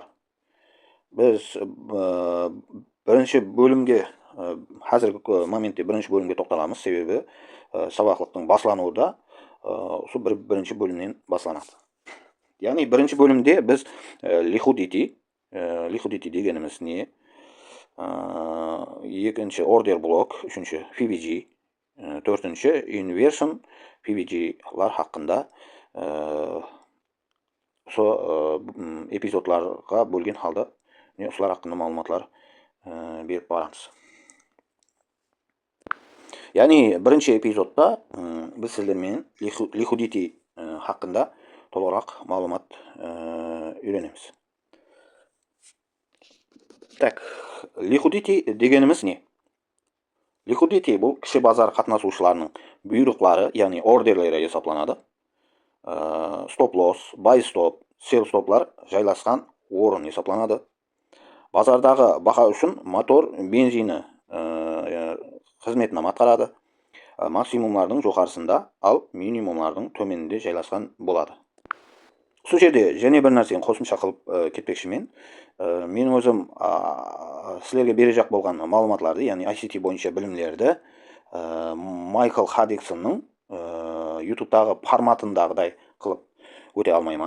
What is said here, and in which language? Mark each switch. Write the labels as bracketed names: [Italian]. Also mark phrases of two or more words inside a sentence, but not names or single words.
[Kara-Kalpak] Біз бірінші бөлімге, қазіргі моментте бірінші бөлімге тоқталамыз, себебі сабақлықтың баслануы осы бірінші бөлімнен басланады. Яғни бірінші бөлімде біз liquidity дегеніміз не? [English] Екінші order block, [Kara-Kalpak] үшінші PVG, төртінші inversion PVG-лар хақында эпизодтарға бөлген халда осылар хақында малуматлар беріп барамыз. Яғни бірінші эпизодта біз сіздермен liquidity хақында толығырақ малумат үйренеміз. Так, liquidity дегеніміз не? Liquidity бұл кіші базар қатынасушыларының бұйрықтары, яғни ордерлері есептелінеді. Стоп-лосс, buy-stop, sell-стоплар жайласқан орын есептелінеді. Базардағы баға үшін мотор бензині қызметін атқарады. Максимумлардың жоғарысында, ал минимумлардың төменінде жайласқан болады. Сол жерде және бір нәрсені қосымша қылып кетпекшімін. Мен өзім сілерге бере жақ болған маалыматларды, яғни ICT бойынша білімлерді Майкл Хаддиксонның ютубтағы форматындағыдай қылып өте алмаймын.